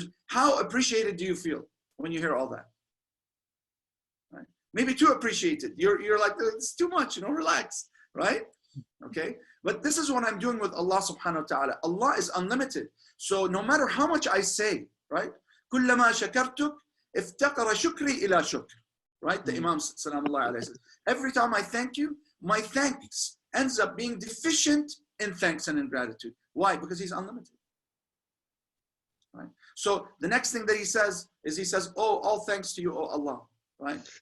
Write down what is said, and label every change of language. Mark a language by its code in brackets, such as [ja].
[en] How appreciated do you feel when you hear all that? Right? Maybe too appreciated. You're like, it's too much, relax, right? Okay. But this is what I'm doing with Allah subhanahu wa ta'ala. Allah is unlimited. So no matter how much I say, right? [ar] كلما شكرتك افتقر شكري إلى شكر. [en] Right? The Imam Salamullah alayhi says, every time I thank you, my thanks ends up being deficient in thanks and in gratitude. Why? Because he's unlimited. Right? So the next thing that he says is, oh, all thanks to you, oh Allah, right?